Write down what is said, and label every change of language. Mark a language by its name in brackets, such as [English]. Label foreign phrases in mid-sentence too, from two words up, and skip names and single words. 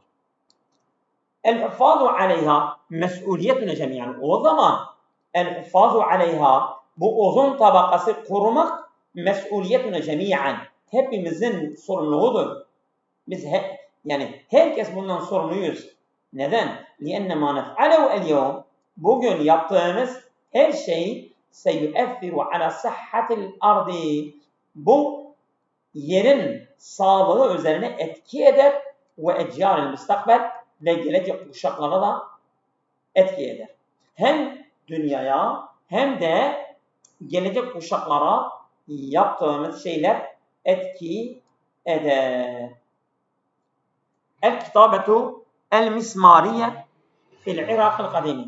[Arabic] الحفاظ عليها مسؤوليتنا جميعا. [Turkish] O zaman [Arabic] الحفاظ عليها, [Turkish] bu ozon tabakası korumak [Arabic] مسؤوليتنا جميعا. [Turkish] Hepimizin sorumluluğudur. Biz yani herkes bundan sorumluyuz. Neden? [Arabic] لِأَنَّ مَا نَفْعَلَهُ الْيَوْمِ [Turkish] Bugün yaptığımız her şey [Arabic] سَيُؤَثِّرُ عَلَى صَحَّةِ الْأَرْضِ [Turkish] Bu yerin sağlığı üzerine etki eder ve [Arabic] اَجْيَارِ الْمُسْتَقْبَلِ [Turkish] ve gelecek kuşaklara da etki eder. Hem dünyaya hem de gelecek kuşaklara yaptığımız şeyler etki eder. [Arabic] الكتابة المسمارية في العراق القديم.